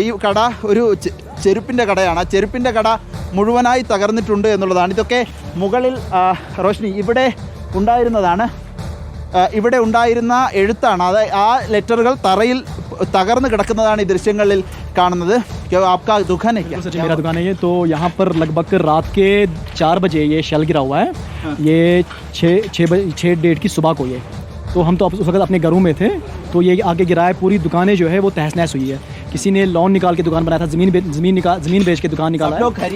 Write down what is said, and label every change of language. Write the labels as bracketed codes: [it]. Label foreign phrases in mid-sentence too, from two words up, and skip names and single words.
[ml] ഈ കട ഒരു ചെരുപ്പിൻ്റെ കടയാണ്. ആ ചെരുപ്പിൻ്റെ കട മുഴുവനായി തകർന്നിട്ടുണ്ട് എന്നുള്ളതാണ്. ഇതൊക്കെ മുകളിൽ റോഷ്നി ഇവിടെ ഉണ്ടായിരുന്നതാണ്. ഇവിടെ ഉണ്ടായിരുന്ന എഴുത്താണ്. അത് ആ ലെറ്ററുകൾ തറയിൽ തകർന്ന് കിടക്കുന്നതാണ് ഈ ദൃശ്യങ്ങളിൽ കാണുന്നത്. [hi] आपका दुकान है क्या? मेरा दुकान है ये। तो यहाँ पर लगभग रात के 4 बजे ये शेल गिरा हुआ है। ये 6:30 की सुबह को ये, तो हम तो उस वक्त अपने घरों में थे, तो ये आगे गिरा है। पूरी दुकानें जो है वो तहस नहस हुई है। किसी ने लोन निकाल के दुकान बनाया था, ज़मीन बेच के दुकान निकाला है।